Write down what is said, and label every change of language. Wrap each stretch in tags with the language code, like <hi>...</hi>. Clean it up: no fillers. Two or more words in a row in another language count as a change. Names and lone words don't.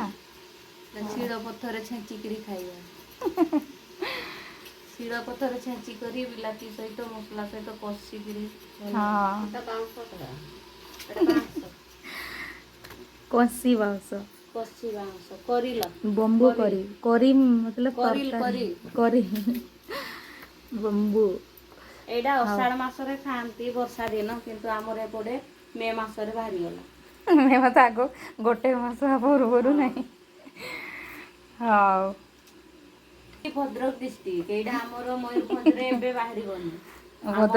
<or>ଶିଳ ପଥରରେ ଛେଚିକିରି ଖାଇବା ଶିଳ ପଥରରେ ଛେଞ୍ଚି କରି ବିଲାତି ସହିତ ମସଲା ସହିତ କଷିକିରି ହଁ ଏଟା ବାଉଁଶ କଷି ବାଉଁଶ କଷି ବାଉଁଶ କରିଲ</or> <en>bamboo curry</en> <hi>करी मतलब</hi> <or>କରିଲ</or> <hi>तरकारी</hi> <or>କରି</or> <en>curry bamboo</en> <or>ଏଇଟା ହଉ ଅଷାଢ଼ ମାସରେ ଖାଆନ୍ତି ବର୍ଷା ଦିନ କିନ୍ତୁ ଆମର ଏପଟେ ମେ ମାସରେ ବାହାରିଗଲା ମେ ମାସ ଆଗ ଗୋଟେ ମାସ ପୂର୍ବରୁ ହଁ ନାହିଁ ହଉ ଭଦ୍ରକ ଡିଷ୍ଟ୍ରିକ୍ଟ ଏଇଟା ଆମର ମୟୂରଭଞ୍ଜରେ ଏବେ ବାହାରିବନି ଆମ</or>